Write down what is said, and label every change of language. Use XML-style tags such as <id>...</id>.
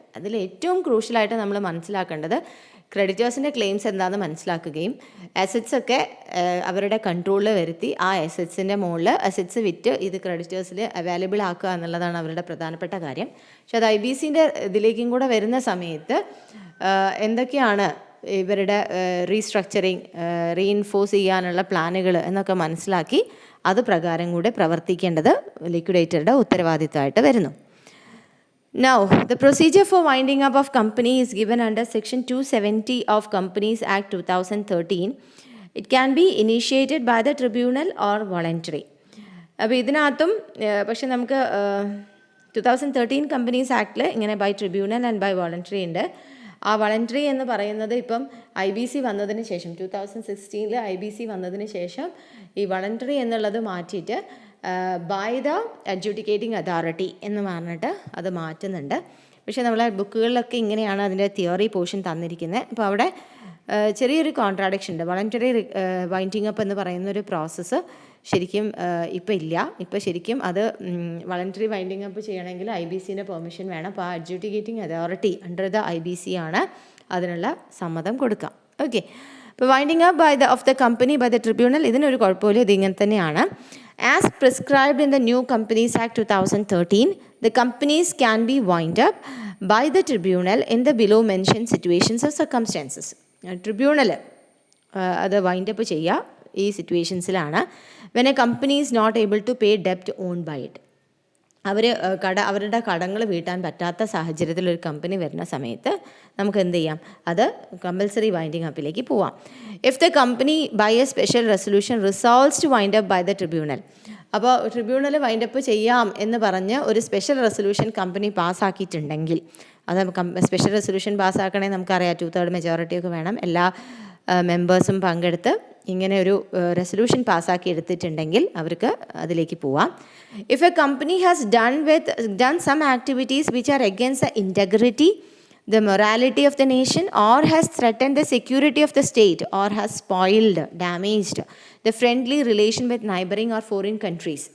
<ml>അതിൽ ഏറ്റവും ക്രൂഷ്യലായിട്ട് നമ്മൾ മനസ്സിലാക്കേണ്ടത് ക്രെഡിറ്റേഴ്സിൻ്റെ ക്ലെയിംസ് എന്താണെന്ന് മനസ്സിലാക്കുകയും അസറ്റ്സ് ഒക്കെ അവരുടെ കൺട്രോളിൽ വരുത്തി ആ അസറ്റ്സിൻ്റെ മുകളിൽ അസറ്റ്സ് വിറ്റ് ഇത് ക്രെഡിറ്റേഴ്സിൽ അവൈലബിൾ ആക്കുക എന്നുള്ളതാണ് അവരുടെ പ്രധാനപ്പെട്ട കാര്യം. പക്ഷെ അത് IBCൻ്റെ ഇതിലേക്കും കൂടെ വരുന്ന സമയത്ത് എന്തൊക്കെയാണ് ഇവരുടെ റീസ്ട്രക്ചറിങ്, റീഇൻഫോഴ്സ് ചെയ്യാനുള്ള പ്ലാനുകൾ എന്നൊക്കെ മനസ്സിലാക്കി അത് പ്രകാരം കൂടെ പ്രവർത്തിക്കേണ്ടത് ലിക്വിഡേറ്ററുടെ ഉത്തരവാദിത്തമായിട്ട് വരുന്നു.</ml> <en>Now, the procedure for winding up of company is given under Section 270 of Companies Act 2013. It can be initiated by the tribunal or voluntary.</en> <ml>അപ്പോൾ ഇതിനകത്തും പക്ഷെ നമുക്ക് 2013 കമ്പനീസ് ആക്ടിൽ ഇങ്ങനെ</ml> <en>by tribunal and by voluntary</en> <ml>ഉണ്ട്. ആ വോളണ്ടറി എന്ന് പറയുന്നത് ഇപ്പം IBC വന്നതിന് ശേഷം 2016 IBC വന്നതിന് ശേഷം ഈ വോളണ്ടറി എന്നുള്ളത് മാറ്റിയിട്ട്</ml> <en>by the adjudicating authority</en> <ml>എന്ന് പറഞ്ഞിട്ട് അത് മാറ്റുന്നുണ്ട്. പക്ഷേ നമ്മളെ ബുക്കുകളിലൊക്കെ ഇങ്ങനെയാണ് അതിൻ്റെ തിയറി പോർഷൻ തന്നിരിക്കുന്നത്. അപ്പോൾ അവിടെ ചെറിയൊരു കോൺട്രാഡിക്ഷൻ ഉണ്ട്. വോളണ്ടറി വൈൻഡിങ് അപ്പ് എന്ന് പറയുന്നൊരു പ്രോസസ്സ് ശരിക്കും ഇപ്പോൾ ഇല്ല. ഇപ്പോൾ ശരിക്കും അത് വോളണ്ടറി വൈൻഡിങ് അപ്പ് ചെയ്യണമെങ്കിൽ IBCൻ്റെ പെർമിഷൻ വേണം. അപ്പോൾ ആ</ml> <en>adjudicating authority under the IBC</en> <ml>ആണ് അതിനുള്ള സമ്മതം കൊടുക്കുക. ഓക്കെ, ഇപ്പോൾ</ml> <en>winding up of the company by the tribunal</en> <ml>ഇതിനൊരു കുഴപ്പമില്ല, ഇതിങ്ങനെ തന്നെയാണ്.</ml> <en>As prescribed in the New Companies Act 2013, the companies can be wound up by the tribunal in the below mentioned situations or circumstances.</en> <ml>Tribunal അത് wind up ചെയ്യുക ഈ സിറ്റുവേഷൻസിലാണ്.</ml> <en>when a company is not able to pay debt owned by it.</en> <ml>അവരുടെ കടങ്ങൾ വീട്ടാൻ പറ്റാത്ത സാഹചര്യത്തിൽ ഒരു company വരുന്ന സമയത്ത് നമുക്ക് എന്ത് ചെയ്യാം, അത് കമ്പൽസറി വൈൻഡിങ് അപ്പിലേക്ക് പോവാം.</ml> <en>If the company by a special resolution resolves to wind up by the tribunal.</en> <ml>അപ്പോൾ ട്രിബ്യൂണൽ വൈൻഡ് അപ്പ് ചെയ്യാം എന്ന് പറഞ്ഞ് ഒരു സ്പെഷ്യൽ റെസൊല്യൂഷൻ കമ്പനി പാസ്സാക്കിയിട്ടുണ്ടെങ്കിൽ, അത് സ്പെഷ്യൽ റെസൊല്യൂഷൻ പാസ്സാക്കണമെങ്കിൽ നമുക്കറിയാം 2/3 മെജോറിറ്റി ഒക്കെ വേണം. എല്ലാ മെമ്പേഴ്സും പങ്കെടുത്ത് ഇങ്ങനെ ഒരു റെസൊല്യൂഷൻ പാസ്സാക്കി എടുത്തിട്ടുണ്ടെങ്കിൽ അവർക്ക് അതിലേക്ക് പോവാം.</ml> <en>If a company has done some activities which are against the integrity, the morality of the nation, or has threatened the security of the state, or has spoiled, damaged the friendly relation with neighboring or foreign countries.</en>